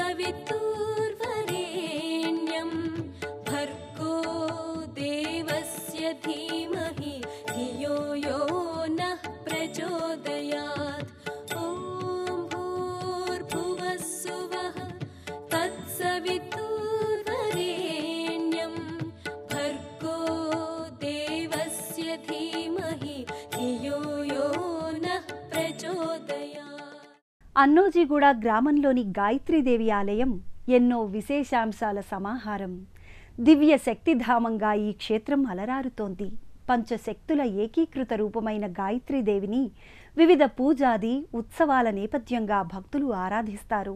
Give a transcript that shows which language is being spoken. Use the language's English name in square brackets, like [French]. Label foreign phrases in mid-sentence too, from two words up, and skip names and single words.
[Sanskrit] तत्सवितुर्वरेण्यं भर्गो देवस्य धीमहि धियो यो नः प्रचोदयात् ॐ भूर्भुवः सुवः तत्सवितुर्वरेण्यं भर्गो देवस्य धीमहि धियो यो नः प्रचोदयात्। [Telugu] అన్నోజీగూడ గ్రామంలోని గాయత్రీదేవి ఆలయం ఎన్నో విశేషాంశాల సమాహారం. దివ్య శక్తిధామంగా ఈ క్షేత్రం అలరారుతోంది. పంచశక్తుల ఏకీకృత రూపమైన గాయత్రీదేవిని వివిధ పూజాది ఉత్సవాల నేపథ్యంగా భక్తులు ఆరాధిస్తారు.